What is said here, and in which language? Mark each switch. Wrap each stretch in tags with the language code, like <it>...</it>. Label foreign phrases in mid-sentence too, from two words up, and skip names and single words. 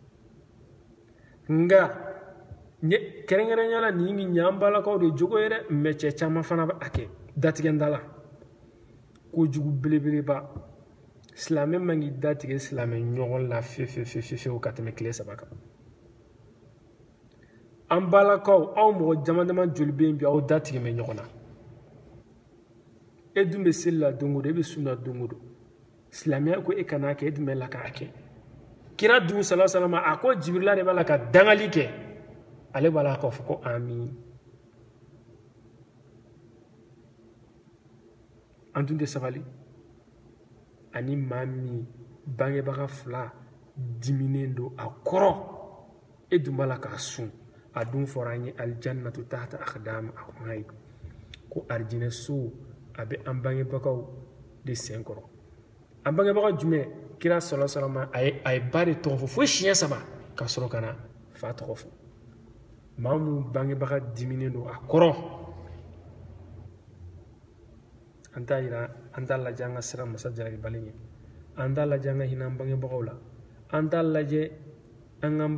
<bm>nka kɛrɛnkɛrɛnya la nin ɲan balakaw de jogo ye dɛ mɛ cɛ caman fana bɛ a kɛ datigɛnda la kojugu belebeleba silamɛ man k'i datigɛ silamɛ ɲɔgɔn la fewu ka tɛmɛ tile 3 kan an balakaw aw mɔgɔ jama jama joli bɛ yen bi aw datigɛ mɛ ɲɔgɔn na e dun bɛ seli la don o don e bɛ sunna don o don silamɛya ko e kana kɛ e dun bɛ la k'a kɛ kira dun</bm> <ar>صلى الله عليه وسلم</ar> <bm>a ko Jibirila de b'a la ka dangali kɛ ale b'a la k'a fɔ ko amin an tun tɛ sabali ani maa min bangebaga fila diminen don a kɔrɔ e dun b'a la k'a sun a dun fɔra an ye</bm> <ar>الجنة تحت أقدام الأمهات</ar> <bm>ko arijinɛ so a bɛ an bangebagaw de sen kɔrɔ an bangebaga jumɛn kira</bm> <ar>صلى الله عليه وسلم</ar> <bm>a ye ba de tɔgɔ fɔ fo siɲɛ 3 ka sɔrɔ ka na fa tɔgɔ fɔ maa minnu bangebaga diminen don a kɔrɔ an t'a yira an t'a lajɛ an ka siran masa jalakibali ɲɛ an t'a lajɛ an ka hinɛ an bangebagaw la an t'a lajɛ an k'an</bm>